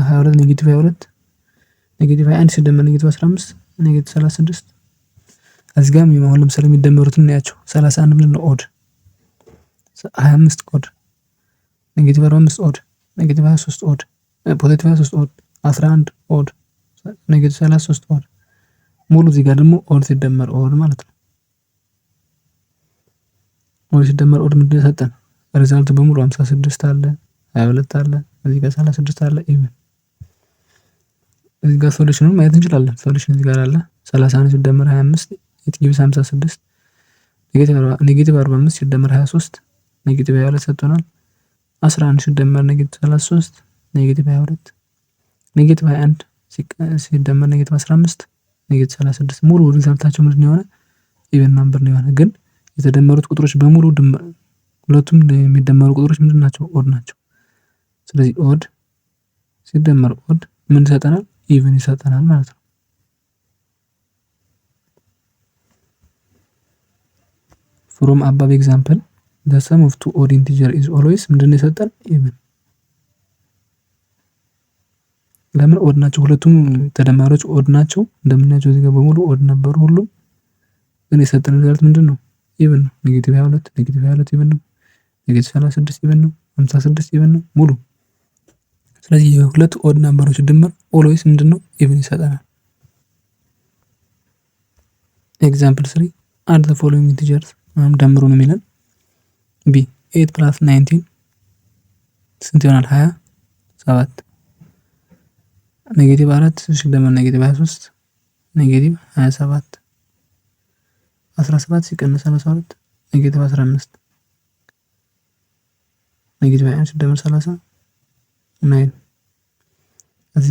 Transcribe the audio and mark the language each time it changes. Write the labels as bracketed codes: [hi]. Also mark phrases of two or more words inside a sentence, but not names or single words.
[am] 22 ኔጌቲቭ 22 ኔጌቲቭ 21 ሲደመር ኔጌቲቭ 15 ኔጌቲቭ 36 እዚህ ጋር አሁን ለምሳሌ የሚደመሩትን እናያቸው። 31 ምን ነው ኦድ 25 ኦድ ኔጌቲቭ 45 ኦድ ኔጌቲቭ 23 ኦድ ፖዚቲቭ 23 ኦድ 11 ኦድ ኔጌቲቭ 33 ኦድ ሙሉ እዚህ ጋር ደግሞ ኦድ ሲደመር ኦድ ማለት ነው። ኦድ ሲደመር ኦድ ምንድን ሰጠን? ሪዛልት በሙሉ 56 አለ 22 አለ እዚህ ጋር 36 አለ ኢቭን። እዚህ ጋር ሶሉሽኑን ማየት እንችላለን። ሶሉሽን እዚህ ጋር አለ 31 ሲደመር 25 [en] it gives [am] 56 ኔጌቲቭ 45 ሲደመር 23 ኔጌቲቭ 22 ሰጥቶናል። 11 ሲደመር ኔጌቲቭ 33 ኔጌቲቭ 22 ኔጌቲቭ 21 ሲደመር ኔጌቲቭ 15 ኔጌቲቭ 36 ሙሉ ሪዛልታቸው ምንድን ነው የሆነ [en] even number [am] ነው የሆነ። ግን የተደመሩት ቁጥሮች በሙሉ ሁለቱም የሚደመሩ ቁጥሮች ምንድን ናቸው? ኦድ ናቸው። ስለዚህ ኦድ ሲደመር ኦድ ምን ይሰጠናል? ኢቭን ይሰጠናል ማለት ነው። [en] from above example the sum of two odd integer is always [am] ምንድን ነው የሰጠን? ኢቭን። ለምን ኦድ ናቸው? ሁለቱም ተደማሪዎች ኦድ ናቸው። እንደምናያቸው እዚህ ጋር በሙሉ ኦድ ነበሩ ሁሉም። ግን የሰጠን ሪዛልት ምንድን ነው? ኢቭን ነው። ኔጌቲቭ 22 ኢቭን ነው። ኔጌቲቭ 36 ኢቭን ነው። 56 ኢቭን ነው ሙሉ። ስለዚህ የሁለት ኦድ ነምበሮች ድምር ኦልዌይስ ምንድን ነው? ኢቭን ይሰጠናል። ኤግዛምፕል 3 [en] add the following integers [am] ደምሩ ነው የሚለን። ቢ 8 + 19 ስንት ይሆናል? 27 ኔጌቲቭ 4 ሲደመር ኔጌቲቭ 23 ኔጌቲቭ 27 17 ሲቀነስ 32 ኔጌቲቭ 15 ኔጌቲቭ 21 ሲደመር 30 9። እዚህ